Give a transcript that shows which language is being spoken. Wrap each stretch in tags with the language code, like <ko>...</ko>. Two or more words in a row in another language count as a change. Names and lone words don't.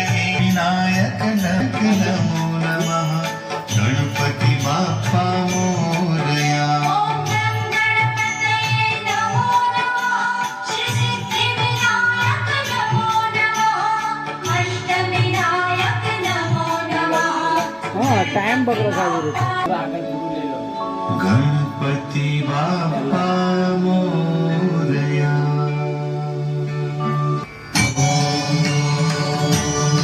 <sa>विनायक नमो नमः</sa> <mr>गणपति बाप्पा मोरया.</mr> <sa>ओम गणपतये नमो नमः श्री सिद्धि विनायक नमो नमः अष्ट विनायक नमो नमः.</sa> <gu>હા, ટાઈમ બગડો ખાલી</gu> <mr>गणपति बाप्पा मोरया.</mr>